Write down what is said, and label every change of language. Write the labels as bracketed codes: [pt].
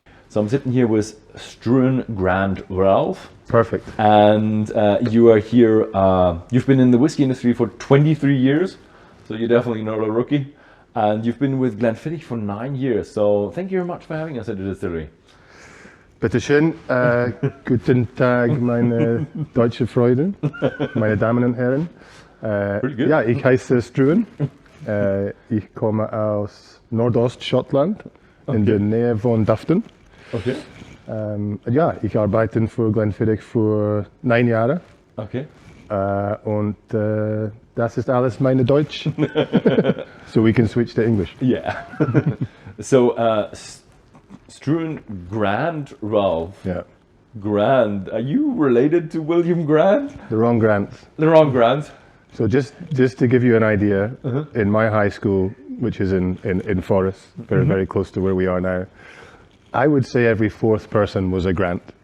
[en] So I'm sitting here with Struan Grand Ralph. Perfect. And you are here, you've been in the whiskey industry for 23 years. So you're definitely not a rookie, and you've been with Glenfiddich for 9 years. So thank you very much for having us at the distillery. [de] Bitte schön. Guten Tag, meine deutsche Freunde, meine Damen und Herren. Ja, ich heiße Struan. Ich komme aus Nordost-Schottland, in der Nähe von Dufton. Okay. Ja, ich arbeite für Glenfiddich für 9 Jahre. Okay. Und das ist alles meine Deutsch. [en] So we can switch to English. Yeah. So, Struan Grand Ralph. Yeah. Grand. Are you related to William Grant? The wrong Grant. The wrong Grant. So just to give you an idea, in my high school, which is in Forres, very close to where we are now, I would say every 4th person was a Grant.